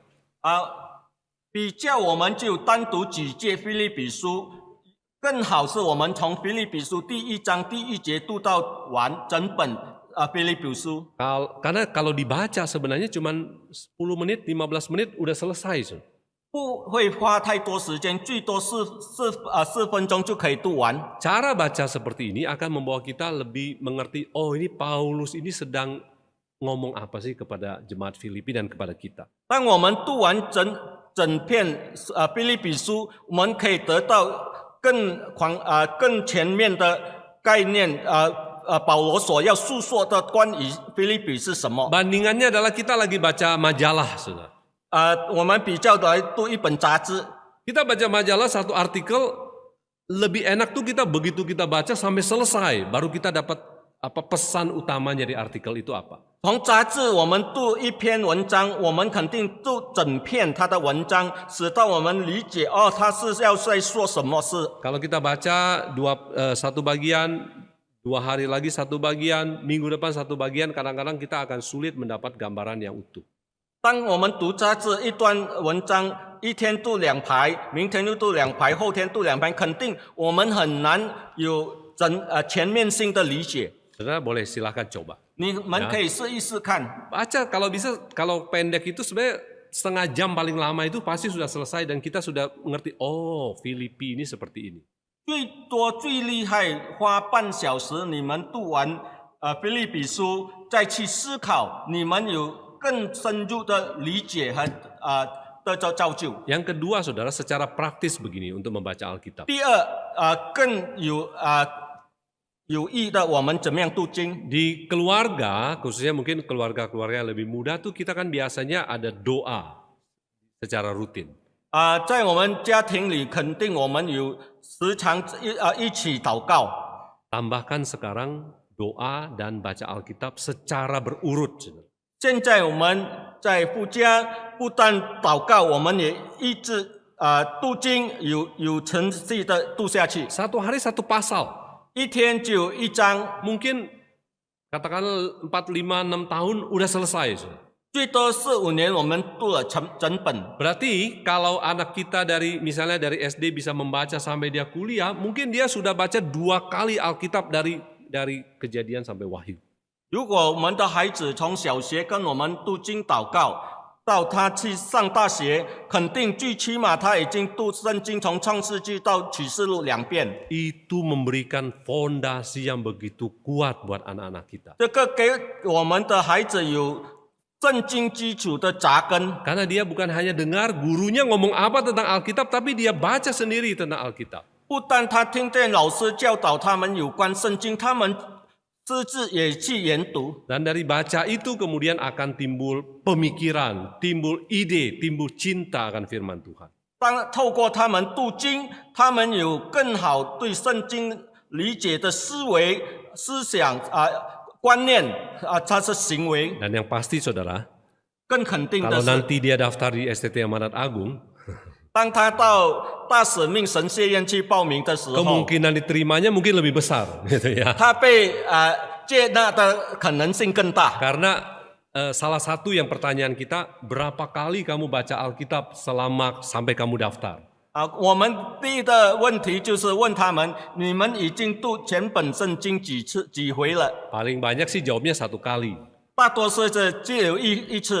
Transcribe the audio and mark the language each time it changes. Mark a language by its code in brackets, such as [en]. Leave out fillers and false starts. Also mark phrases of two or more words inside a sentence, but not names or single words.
[zh] 比较我们就单独几节腓立比书，更好是我们从腓立比书第1章第1节读到完整本腓立比书。 [id] Karena kalau dibaca sebenarnya cuma 10 menit, 15 menit udah selesai. Saudara. [zh] 不会花太多时间，最多4分钟就可以读完。 [id] Cara baca seperti ini akan membawa kita lebih mengerti, oh ini Paulus ini sedang ngomong apa sih kepada jemaat Filipi dan kepada kita. [zh] 当我们读完整篇腓立比书，我们可以得到更全面的概念。保罗所要诉说的关于腓立比是什么？ [id] Bandingannya adalah kita lagi baca majalah, saudara. [zh] 我们比较来读一本杂志。 [id] Kita baca majalah satu artikel lebih enak tuh kita begitu kita baca sampai selesai baru kita dapat apa pesan utamanya dari artikel itu apa. [zh] 从杂志我们读一篇文章，我们肯定读整篇他的文章，使到我们理解他是要在说什么事。 [id] Kalau kita baca satu bagian, 2 hari lagi satu bagian, minggu depan satu bagian, kadang-kadang kita akan sulit mendapat gambaran yang utuh. [zh] 当我们读杂志一段文章， 一天读2排，明天又读2排，后天读2排，肯定我们很难有全面性的理解。 [id] Saudara boleh silakan coba. [zh] 你们可以试一试看。 [id] Baca kalau bisa, kalau pendek itu sebenarnya setengah jam paling lama itu pasti sudah selesai dan kita sudah mengerti, oh Filipi ini seperti ini. [zh] 最多最厉害花半小时，你们读完腓立比书，再去思考，你们有更深入的理解和的造就。 [id] Yang kedua saudara, secara praktis begini untuk membaca Alkitab. [zh] 第二，更有益的，我们怎么样读经？ [id] Di keluarga, khususnya mungkin keluarga-keluarga yang lebih muda tuh kita kan biasanya ada doa secara rutin. [zh] 在我们家庭里，肯定我们有时常一起祷告。 [id] Tambahkan sekarang doa dan baca Alkitab secara berurut. Saudara. [zh] 现在我们在夫家不但祷告，我们也一直读经，有程序的读下去。 [id] Satu hari satu pasal. [zh] 一天就有一章， [id] Mungkin katakanlah 4, 5, 6 tahun udah selesai. Saudara. [zh] 最多4、5年我们读了整本。 [id] Berarti kalau anak kita misalnya dari SD bisa membaca sampai dia kuliah, mungkin dia sudah baca 2 kali Alkitab dari Kejadian sampai Wahyu. [zh] 如果我们的孩子从小学跟我们读经祷告，到他去上大学，肯定最起码他已经读圣经从创世纪到启示录2遍。 [id] Itu memberikan fondasi yang begitu kuat buat anak-anak kita. [zh] 这个给我们的孩子有圣经基础的扎根。 [id] Karena dia bukan hanya dengar gurunya ngomong apa tentang Alkitab, tapi dia baca sendiri tentang Alkitab. [zh] 不但他听见老师教导他们有关圣经，他们自己也去研读。 [id] Dan dari baca itu kemudian akan timbul pemikiran, timbul ide, timbul cinta akan firman Tuhan. [zh] 透过他们读经，他们有更好对圣经理解的思维、思想观念它是行为。 [id] Dan yang pasti saudara, [zh] 更肯定的 [id] kalau [zh] 是， [id] nanti dia daftar di STT Amanat Agung, [zh] 当他到大使命神学院去报名的时候， [id] kemungkinan diterimanya mungkin lebih besar, gitu ya. [zh] 他被接纳的可能性更大。 [id] Karena salah satu yang pertanyaan kita, berapa kali kamu baca Alkitab sampai kamu daftar? [zh] 我们第一个问题就是问他们：你们已经读全本圣经几回了？ [id] Paling banyak sih jawabnya 1 kali. [zh] 大多数是只有一次，